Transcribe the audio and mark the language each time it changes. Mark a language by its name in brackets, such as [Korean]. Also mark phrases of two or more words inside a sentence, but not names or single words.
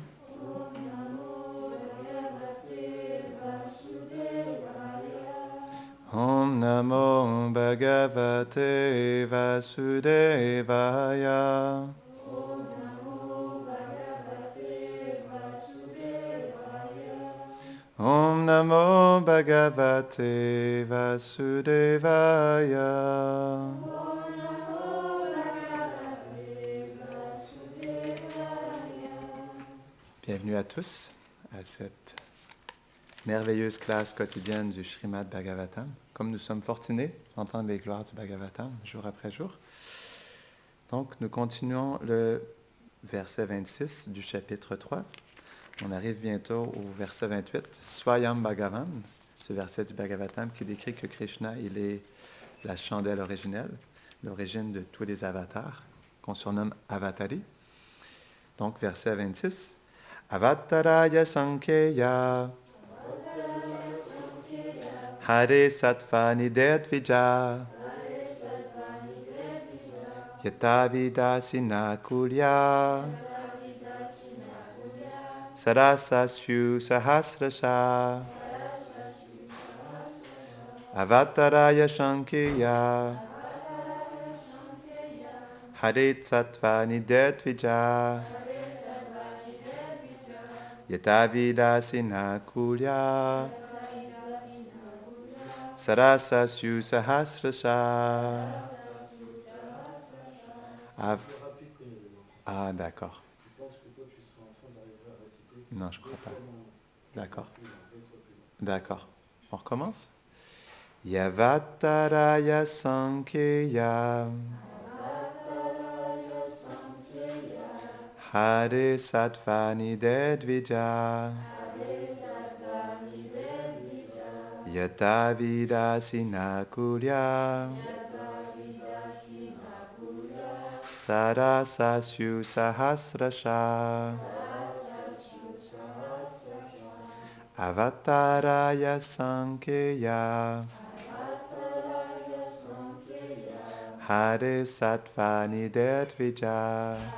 [Sanskrit] Om Namo Bhagavate Vasudevaya. Om Namo Bhagavate Vasudevaya. [French] Bienvenue à tous à cette merveilleuse classe quotidienne du Srimad Bhagavatam. Comme nous sommes fortunés d'entendre les gloires du Bhagavatam jour après jour. Donc, nous continuons le verset 26 du chapitre 3. On arrive bientôt au verset 28, [Sanskrit] Swayam Bhagavan, [French] ce verset du Bhagavatam qui décrit que Krishna, il est la chandelle originelle, l'origine de tous les avatars, qu'on surnomme Avatari. Donc, verset 26, [Sanskrit] Avataraya Sankheya Hare Sattva Nidedvija Yata Vidasina Kulya Sarasasyu Sahasrasha Avataraya Sankheya Hare Sattva Nidedvija Yata Vidasina Kulya Sarasasyu Sahasrasha. [French] Ah, d'accord. Non, je ne crois pas. D'accord. D'accord. On recommence? [Sanskrit] Yavataraya Sankheya Hare Sattva Nidedvija Yata Vidasina Kulya Sarasasyu Sahasrasha Avataraya Sankheya Hare Sattva Nidedvija